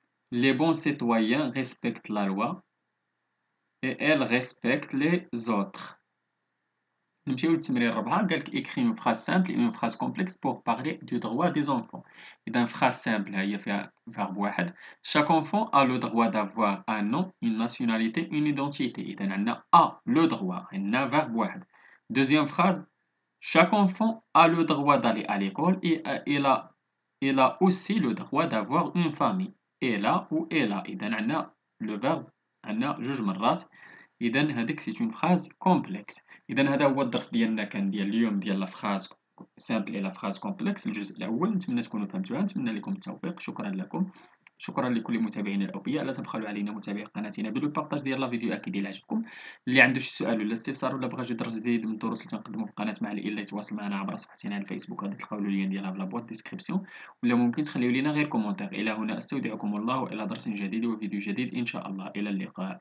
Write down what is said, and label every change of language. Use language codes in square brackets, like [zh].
[fr] Les bons citoyens respectent la loi et elles respectent les autres. [ar] نمشيو للتمرين الرابعة قالك [fr] écris une phrase simple et une phrase complexe pour parler du droit des enfants. [ar] إذا [fr] phrase simple [ar] هي فيها verbe واحد. [fr] Chaque enfant a le droit d'avoir un nom, une nationalité, une identité. [ar] إذا عندنا [fr] a le droit [ar] عندنا [fr] verbe [ar] واحد. [fr] Deuxième phrase chaque enfant a le droit d'aller à l'école et il a aussi le droit d'avoir une famille. Elle a ou elle a. [ar] إذا عندنا [fr] le verbe [ar] عندنا جوج مرات. إذا هذيك [fr] c'est une phrase complexe. [ar] إذا هذا هو الدرس ديالنا كان ديال اليوم ديال لا فراز سامبل إلى فراز كومبلكس الجزء الأول. نتمنى تكونوا فهمتوها. نتمنى لكم التوفيق. شكرا لكم. شكرا لكل متابعينا الأوفياء. لا تبخلوا علينا متابعي قناتنا بالبارطاج ديال لا فيديو أكيد إلا عجبكم. اللي عنده شي سؤال ولا استفسار ولا بغى شي درس جديد من الدروس اللي تنقدموا في القناة مع إلا يتواصل معنا عبر صفحتنا على الفيسبوك غادي تلقاو اللين ديالها في لابواط ديسكريبسيون ولا ممكن تخليو لينا غير كومونتير. إلى هنا أستودعكم الله وإلى درس جديد وفيديو جديد إن شاء الله. إلى اللقاء.